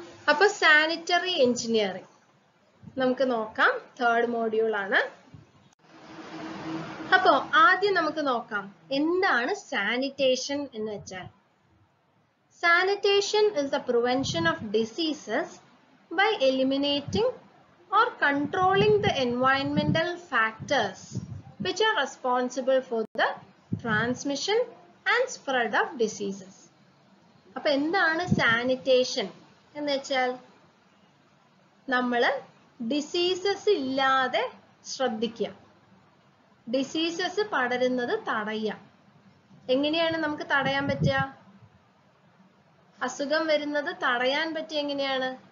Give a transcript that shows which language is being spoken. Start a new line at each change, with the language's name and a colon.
Malayalam: അപ്പൊ sanitary engineering നമുക്ക് നോക്കാം. 3rd മോഡ്യൂൾ ആണ്. അപ്പോ ആദ്യം നമുക്ക് നോക്കാം എന്താണ് സാനിറ്റേഷൻ എന്ന് വെച്ചാൽ.
English: Sanitation is the prevention of diseases by eliminating or controlling the environmental factors which are responsible for the transmission and spread of diseases.
Malayalam: അപ്പോൾ എന്താണ് സാനിറ്റേഷൻ എന്ന് വെച്ചാൽ, നമ്മൾ ഡിസീസസ് ഇല്ലാതെ ശ്രദ്ധിക്കുക, ഡിസീസസ് പടരുന്നത് തടയുക. എങ്ങനെയാണ് നമുക്ക് തടയാൻ പറ്റുക? അസുഖം വരുന്നത് തടയാൻ പറ്റിയ എങ്ങനെയാണ്?